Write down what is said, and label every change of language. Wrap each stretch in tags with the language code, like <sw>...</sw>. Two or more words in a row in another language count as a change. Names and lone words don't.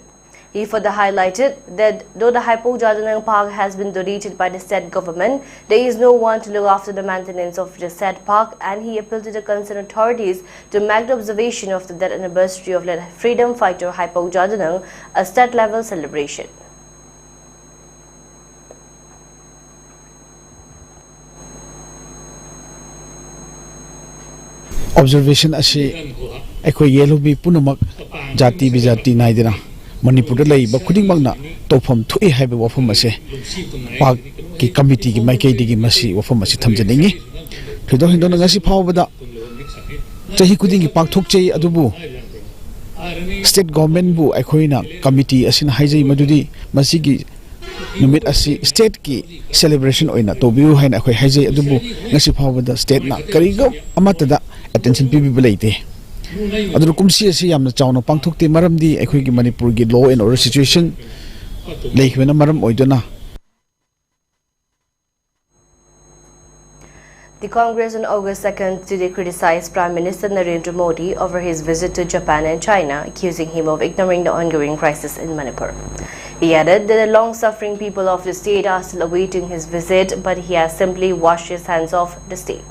<en>He further highlighted that though the Haipou Jadonang Park has been donated by the state government, there is no one to look after the maintenance of the said park, and he appealed to the concerned authorities to make the observation of the death anniversary of led freedom fighter Haipou Jadonang a state-level celebration.</en> <mni>Observation asi ekoi yelubi punamak jati bijati naidina Manipur lay ba khuding magna tofam thui haiba wafam ase park ki committee ki maikei digi masi wafam ase thamjaningi thudo hindo ngasi phawbada chahi kuding ki park thokchei adubu</mni> <en>state government</en> <mni>bu aikhoina committee asina haijai madudi masigi numit asi state ki celebration oina tobiu haina akhoi haijai adubu ngasi phawbada state na karigo amatada attention pibi belaite Adru kumsi asi yamna chawna pangthokte maramdi aikhoi gi Manipur gi</mni> <en>law and order situation</en> <mni>leikhwena maram oidona.</mni> <en>The Congress on August 2nd today criticized Prime Minister Narendra Modi over his visit to Japan and China, accusing him of ignoring the ongoing crisis in Manipur. He added that the long-suffering people of the state are still awaiting his visit, but he has simply washed his hands off the state.</en>